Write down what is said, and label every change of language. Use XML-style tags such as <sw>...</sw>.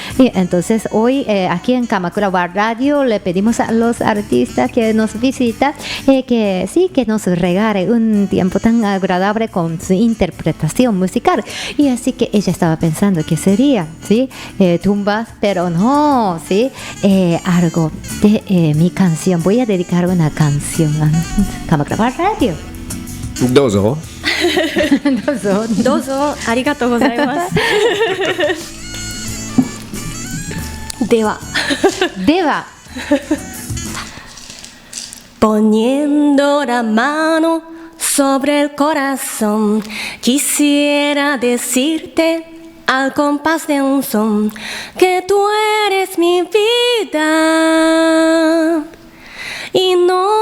<es>Y entonces hoy aquí en Kamakura World Radio le pedimos a los artistas que nos visitan que nos regale un tiempo tan agradable con su interpretación musical. Y así que ella estaba pensando que sería, ¿sí? Tumbas, pero no, ¿sí? Algo de mi canción. Voy a dedicar una canción a Kamakura World Radio.</es> <ja>どうぞ。どうぞ、ありがとうございます。</ja> <es>ではPoniendo la mano sobre el corazón, quisiera decirte al compás de un son que tú eres mi vida y no</es>